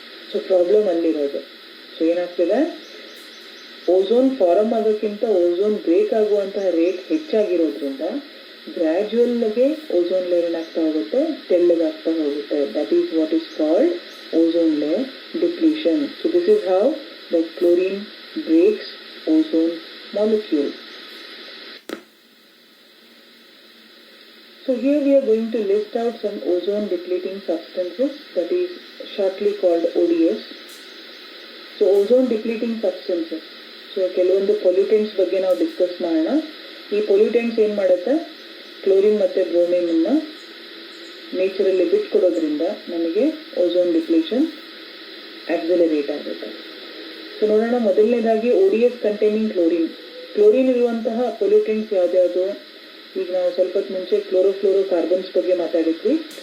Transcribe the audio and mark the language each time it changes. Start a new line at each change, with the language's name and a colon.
Kannada: So problem ಅಲ್ಲಿರೋದು. So ಏನಾಗ್ತಿದೆ, ozone farm ಆಗೋಕ್ಕಿಂತ ozone break ಆಗುವಂತಹ rate ಹೆಚ್ಚಾಗಿರೋದ್ರಿಂದ ಗ್ರ್ಯಾಜುವಲ್ಗೆ ಓಝೋನ್ ಲೇಯರ್ ಏನಾಗ್ತಾ ಹೋಗುತ್ತೆ, ತೆಳ್ಳಗಾಗ್ತಾ ಹೋಗುತ್ತೆ.
English: That is what is called ozone layer depletion. So this is how the chlorine breaks ozone molecule. So here we are going to list out some ozone depleting substances, that is shortly called ODS. So ozone depleting substances.
Kannada: So ಕೆಲವೊಂದು pollutants ಬಗ್ಗೆ ನಾವು discuss ಮಾಡೋಣ. ಈ pollutants ಏನು ಮಾಡುತ್ತೆ, chlorine ಮತ್ತು ಬ್ರೋಮಿನನ್ನು ನೇಚರಲ್ಲಿ ಬಿಟ್ಕೊಡೋದ್ರಿಂದ ನಮಗೆ ozone depletion accelerate ಆಗುತ್ತೆ. ಸೊ ನೋಡೋಣ, ಮೊದಲನೇದಾಗಿ ODS ಕಂಟೈನಿಂಗ್ ಕ್ಲೋರಿನ್. ಕ್ಲೋರಿನ್ ಇರುವಂತಹ ಪೊಲ್ಯೂಟೆಂಟ್ಸ್ ಯಾವ್ದ್ಯಾವುದು, ಈಗ ನಾವು ಸ್ವಲ್ಪ ಹೊತ್ತು ಮುಂಚೆ ಕ್ಲೋರೋಫ್ಲೋರೋಕಾರ್ಬನ್ಸ್ ಬಗ್ಗೆ ಮಾತಾಡಿದ್ವಿ.